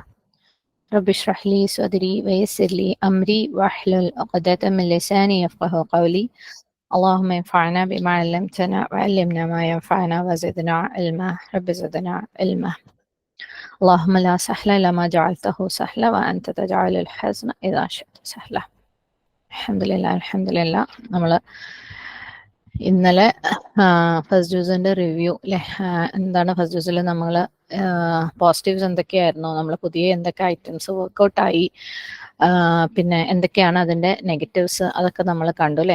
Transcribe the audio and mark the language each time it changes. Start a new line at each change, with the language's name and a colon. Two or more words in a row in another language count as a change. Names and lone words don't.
Arabic: رب اشرح لي صدري ويسر لي أمري واحلل عقدة من لساني يفقه قولي. اللهم انفعنا بما علمتنا وعلمنا ما ينفعنا وزدنا علما. رب زدنا علما. اللهم لا سهل إلا ما جعلته سهلا وأنت تجعل الحزن إذا شئت سهلا. الحمد لله الحمد لله.
Malayalam: നമ്മൾ ഇന്നലെ ഫസ്റ്റ് ജ്യൂസിന്റെ റിവ്യൂ അല്ലെ, എന്താണ് ഫസ്റ്റ് ജ്യൂസിൽ നമ്മൾ പോസിറ്റീവ്സ് എന്തൊക്കെയായിരുന്നു, നമ്മൾ പുതിയ എന്തൊക്കെ
English: items workout,
Malayalam: പിന്നെ എന്തൊക്കെയാണ് അതിന്റെ നെഗറ്റീവ്സ്, അതൊക്കെ നമ്മൾ കണ്ടു അല്ലെ.